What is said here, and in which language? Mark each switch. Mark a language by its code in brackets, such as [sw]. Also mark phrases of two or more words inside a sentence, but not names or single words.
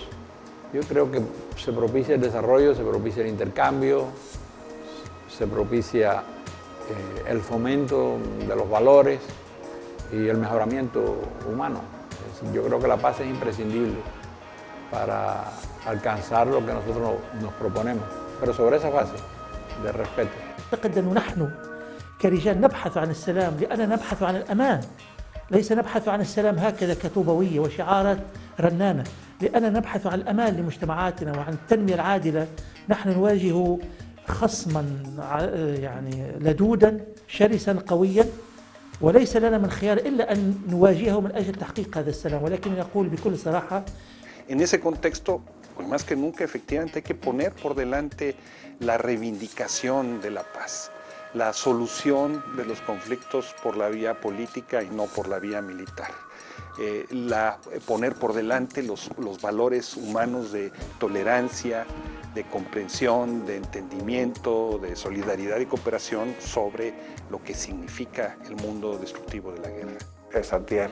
[es] Yo creo que se propicia el desarrollo, se propicia el intercambio, se propicia el fomento de los valores y el mejoramiento humano. Yo creo que la paz es imprescindible para alcanzar lo que nosotros nos proponemos, pero sobre esa base de respeto. [ar] أعتقد أنه نحن كرجال نبحث عن السلام لأننا نبحث عن الأمان، ليس نبحث عن السلام هكذا كطوبوية وشعارات رنانة، لأننا نبحث عن الأمان لمجتمعاتنا وعن التنمية العادلة. نحن نواجه خصما يعني لدودا شرسا قويا، وليس لنا من خيار إلا أن نواجهه من أجل تحقيق هذا السلام، ولكن نقول بكل صراحة. [es] En ese contexto, pues más que nunca, efectivamente hay que poner por delante la reivindicación de la paz, la solución de los conflictos por la vía política y no por la vía militar. Poner por delante los valores humanos de tolerancia, de comprensión, de entendimiento, de solidaridad y cooperación sobre lo que significa el mundo destructivo de la guerra.